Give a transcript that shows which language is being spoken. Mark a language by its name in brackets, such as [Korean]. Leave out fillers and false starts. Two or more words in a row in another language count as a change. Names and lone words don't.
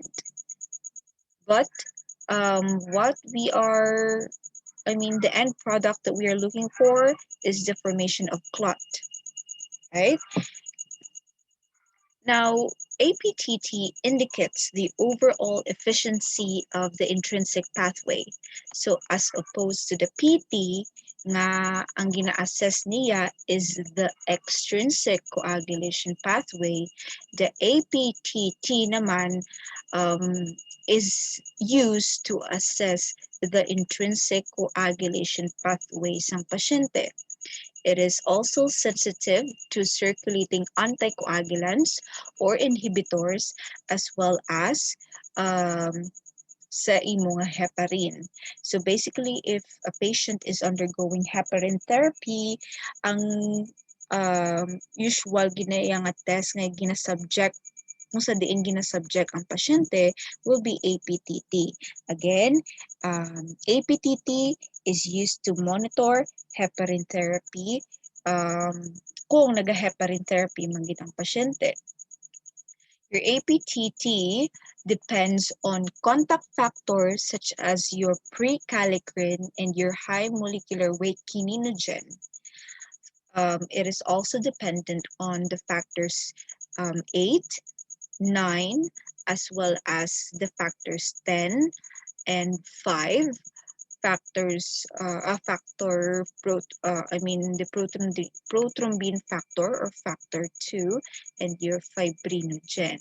[English] But what we are, I mean, the end product that we are looking for is the formation of clot, right? Now, APTT indicates the overall efficiency of the intrinsic pathway. So as opposed to the PT, [Hiligaynon] nga ang gina-assess niya [English] is the extrinsic coagulation pathway, the APTT naman is used to assess the intrinsic coagulation pathway [Hiligaynon] ng pasyente. [English] It is also sensitive to circulating anticoagulants or inhibitors, as well as [Hiligaynon] sa imong [English] heparin. So basically, if a patient is undergoing heparin therapy, [Hiligaynon] ang usual ginaya nga test nga ginasubject kung sa diin ginasubject ang pasyente [English] will be APTT. Again, APTT is used to monitor heparin therapy [Hiligaynon] kung naga-heparin therapy man gid ang pasyente. [English] Your APTT depends on contact factors such as your prekallikrein and your high molecular weight kininogen. It is also dependent on the factors 8, 9, as well as the factors 10 and 5 factors, the prothrombin factor or factor 2 and your fibrinogen.